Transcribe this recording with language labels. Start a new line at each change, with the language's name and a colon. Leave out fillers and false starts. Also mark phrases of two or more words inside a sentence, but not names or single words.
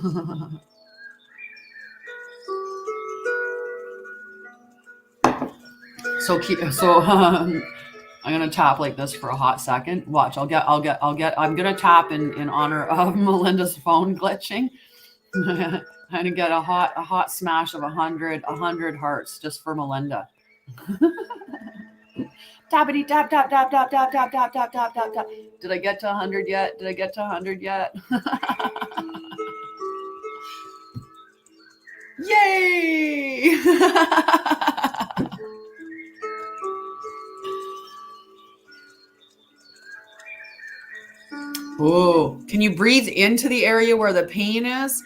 English: So I'm gonna tap like this for a hot second. Watch, I'm gonna tap in honor of Melinda's phone glitching. I'm gonna get a hot smash of 100 hearts just for Melinda. Tappity tap tap tap tap tap tap tap tap tap tap tap. Did I get to 100 yet? Yay! Oh, can you breathe into the area where the pain is?